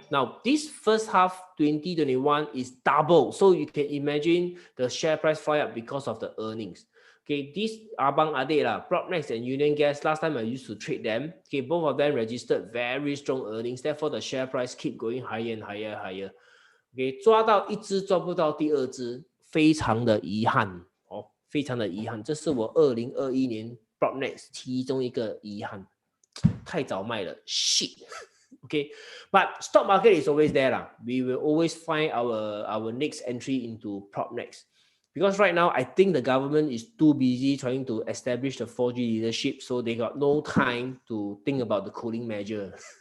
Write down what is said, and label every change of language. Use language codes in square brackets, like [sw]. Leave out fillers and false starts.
[en] Now, this first half 2021 is double. So you can imagine the share price fly up because of the earnings. Okay, this Abang Ade lah, Propnex and Union Gas, last time I used to trade them. Okay, both of them registered very strong earnings. Therefore, the share price keep going higher and higher and higher. [zh] Okay, 抓到一只抓不到第二只，非常的遗憾哦，非常的遗憾。这是我2021年 Propnex 其中一个遗憾，太早卖了 ，shit。 [en] Okay, but stock market is always there lah. We will always find our next entry into Propnex. Because right now, I think the government is too busy trying to establish the 4G leadership, so they got no time to think about the cooling measure.